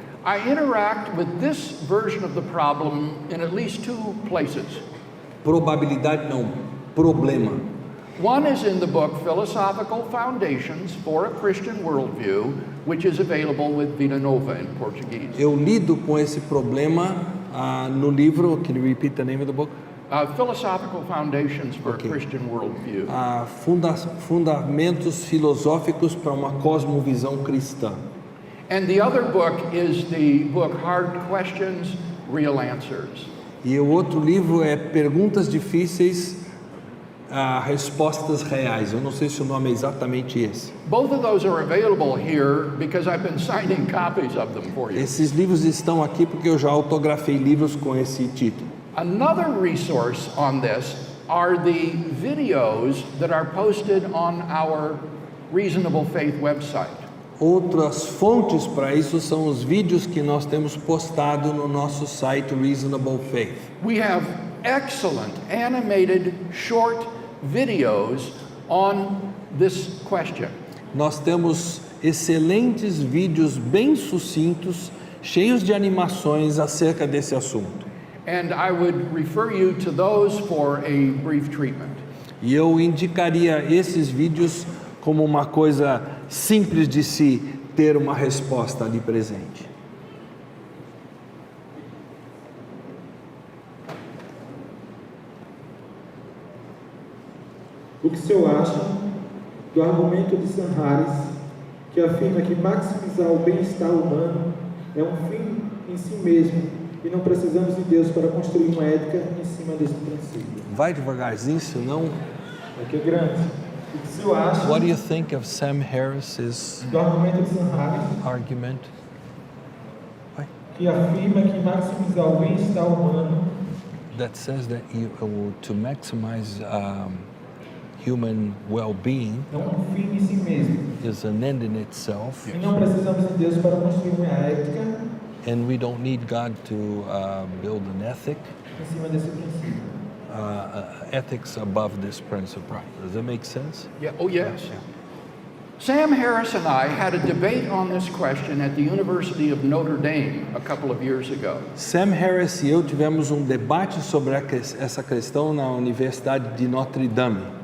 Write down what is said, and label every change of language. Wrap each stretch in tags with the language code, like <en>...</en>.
<en>I interact with this version of the problem in at least two places.</en> <pt>Probabilidade não, problema.</pt> <en>One is in the book Philosophical Foundations for a Christian Worldview, which is available with Vida Nova in Portuguese.</en> <pt>Eu lido com esse problema no livro,</pt> <en>can you repeat the name of the book? Philosophical Foundations for Okay. a Christian Worldview.</en> <pt>Fundamentos filosóficos para uma cosmovisão cristã.</pt> <en>And the other book is the book Hard Questions, Real Answers.</en> <pt>E o outro livro é Perguntas Difíceis, Respostas Reais. Eu não sei se o nome é exatamente esse.</pt> <en>Both of those are available here because I've been signing copies of them for you.</en> <pt>Esses livros estão aqui porque eu já autografei livros com esse título.</pt> <en>Another resource on this are the videos that are posted on our Reasonable Faith website.</en> <pt>Outras fontes para isso são os vídeos que nós temos postado no nosso site Reasonable Faith.</pt> <en>We have excellent animated short videos on this question.</en> <pt>Nós temos excelentes vídeos bem sucintos, cheios de animações acerca desse assunto.</pt> <en>And I would refer you to those for a brief treatment.</en> <pt>E eu indicaria esses vídeos como uma coisa simples de se ter uma resposta ali presente. O que o senhor acha do argumento de Sanhares, que afirma que maximizar o bem-estar humano é um fim em si mesmo e não precisamos de Deus para construir uma ética em cima desse princípio? Vai devagarzinho, senão... Aqui é grande. O que o senhor acha</pt> <en>What do you think of Sam Harris's</en> <pt>do argumento de Sanhares,</pt> <en>argument?</en> <pt>que afirma que maximizar o bem-estar humano</pt> <en>That says that to maximize human well-being</en> <pt>é um fim em si mesmo</pt> <en>is an end in itself,</en> <pt>e não precisamos de Deus para construir uma ética</pt> <en>and we don't need God to build an ethic,</en> <pt>em cima desse princípio?</pt> <en>ethics above this principle. Does that make sense? Yeah, oh yes. Sam Harris and I had a debate on this question at the University of Notre Dame a couple of years ago.</en> <pt>Sam Harris e eu tivemos um debate sobre essa questão na Universidade de Notre Dame.</pt>